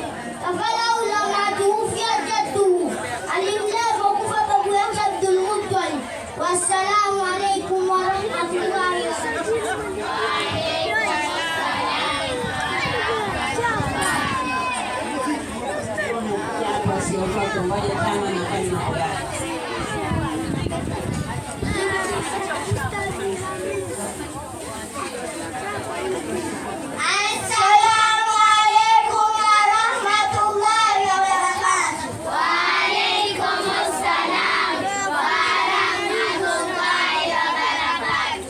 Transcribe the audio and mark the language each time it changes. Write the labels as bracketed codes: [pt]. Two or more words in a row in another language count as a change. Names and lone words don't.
[ar] كفله لما توفي جده, [sw] alimlea kwa kufa babu yake Abdul Muttalib. [ar] والسلام عليكم ورحمة الله وبركاته. [sw] Wasiotoka moja tano na kumi na tano. [ar] السلام عليكم ورحمة الله وبركاته. وعليكم السلام ورحمة الله وبركاته.